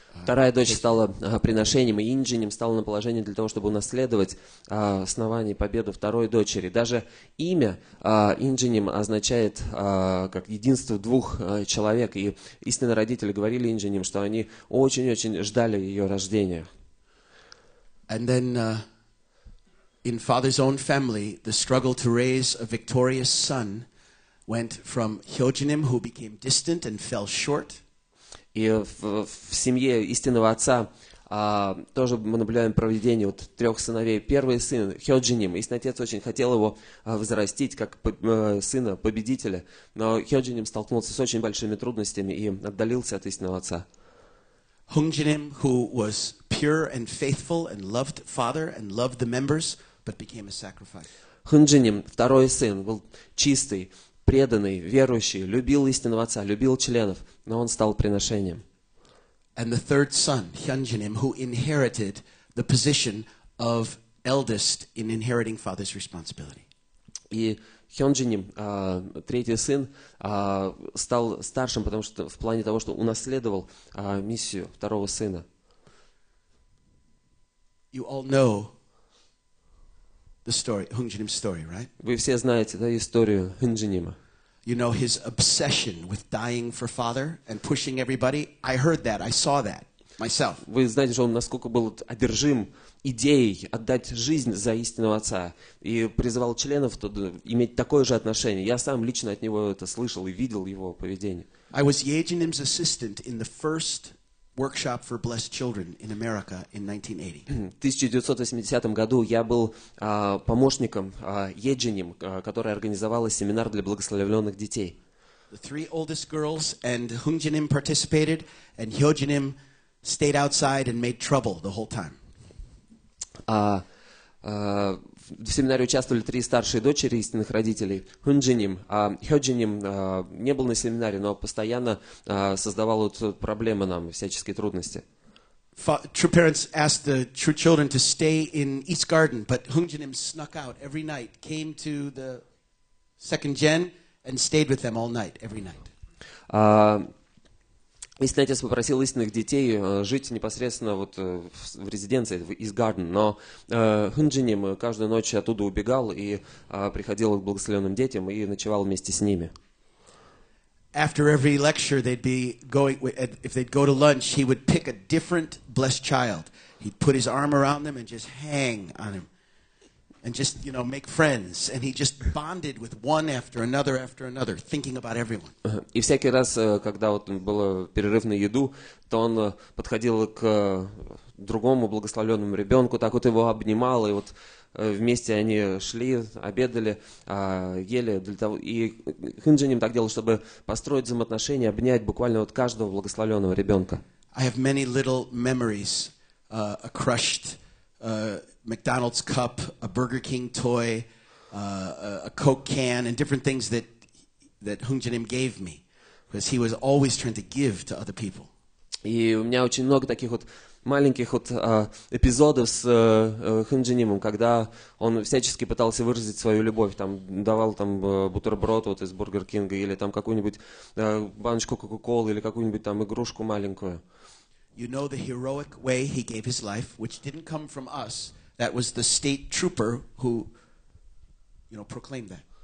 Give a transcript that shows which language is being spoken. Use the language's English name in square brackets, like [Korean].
[Russian] Вторая дочь стала приношением, и Инджинем стала на положение для того, чтобы унаследовать основание и победу второй дочери. Даже имя Инджинем означает как единство двух человек. И истинные родители говорили Инджинем, что они очень-очень ждали ее рождения. [English] And then in father's own family, the struggle to raise a victorious son went from Hyojinim, who became distant and fell short. [Russian] И в семье истинного отца тоже мы наблюдаем проведение трех сыновей. Первый сын Хёджиним, истинный отец очень хотел его возрастить как сына победителя, но Хёджиним столкнулся с очень большими трудностями и отдалился от истинного отца. [English] Hungjinim, who was pure and faithful and loved father and loved the members, but became a sacrifice. [Russian] Хунджиним, второй сын, был чистый, преданный, верующий, любил истинного отца, любил членов, но он стал приношением. [English] And the third son, Hyunjinim, who inherited the position of eldest in inheriting father's responsibility. [Russian] И Хёнджиним, третий сын, стал старшим, потому что в плане того, что унаследовал миссию второго сына. [English] You all know the story, Hungjinim's story, right? [Russian] Вы все знаете, да, историю Хёнджинима. [English] You know his obsession with dying for father and pushing everybody. I heard that. I saw that myself. [Russian] Вы знаете, что он насколько был одержим идеей отдать жизнь за истинного отца и призывал членов иметь такое же отношение. Я сам лично от него это слышал и видел его поведение. [English] I was Yejinim's assistant in the first workshop for blessed children in America in 1980. [Russian] В 1980 году я был помощником Еджиним, которая организовала семинар для благословленных детей. [English] The three oldest girls and Hungjinim participated, and Hyojinim stayed outside and made trouble the whole time. [Russian] В семинаре участвовали три старшие дочери истинных родителей. Хунджиним, Хёджиним не был на семинаре, но постоянно создавал проблемы нам, всяческие трудности. [English] True parents asked the true children to stay in East Garden, but Hungjinim snuck out every night, came to the second gen, and stayed with them all night, every night. [Russian] Истинный отец попросил истинных детей жить непосредственно в резиденции, в East Garden, но Хунджиним каждую ночь оттуда убегал и приходил к благословенным детям и ночевал вместе с ними. [English] After every lecture, they'd be going, if they'd go to lunch, he would pick a different blessed child. He'd put his arm around them and just hang on him. And just, make friends. And he just bonded with one after another, thinking about everyone. [Russian] И всякий раз, когда был перерыв на еду, то он подходил к другому благословленному ребенку, так его обнимал, и вместе они шли, обедали, ели. И Хунджиним так делал, чтобы построить взаимоотношения, обнять буквально каждого благословленного ребенка. [English] I have many little memories, a crushed McDonald's cup, a Burger King toy, a Coke can, and different things that Hungjinim gave me, because he was always trying to give to other people. [Russian] И у меня очень много таких маленьких эпизодов с Хунджинимом, когда он всячески пытался выразить свою любовь, давал бутерброд из Бургер Кинга или какую-нибудь баночку Кока-Колы или какую-нибудь игрушку маленькую. [English] You know the heroic way he gave his life, which didn't come from us. That was the state trooper who, proclaimed that.